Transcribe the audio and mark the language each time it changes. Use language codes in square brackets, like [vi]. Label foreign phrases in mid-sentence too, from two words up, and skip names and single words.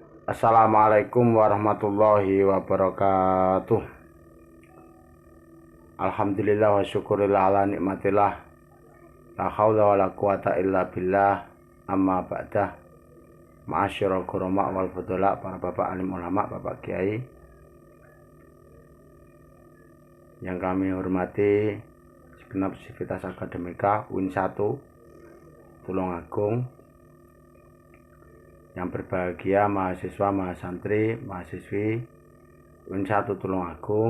[ar] السلام عليكم ورحمة الله وبركاته. الحمد لله والشكر لله على نعمة الله. لا حول ولا قوة إلا بالله. أما بعد. معاشر الكرماء والفضلاء, [id] para bapak alim ulama, bapak kiai yang kami hormati, segenap sivitas akademika UIN 1 Tulungagung, yang berbahagia mahasiswa, mahasantri, mahasiswi UIN 1 Tulungagung.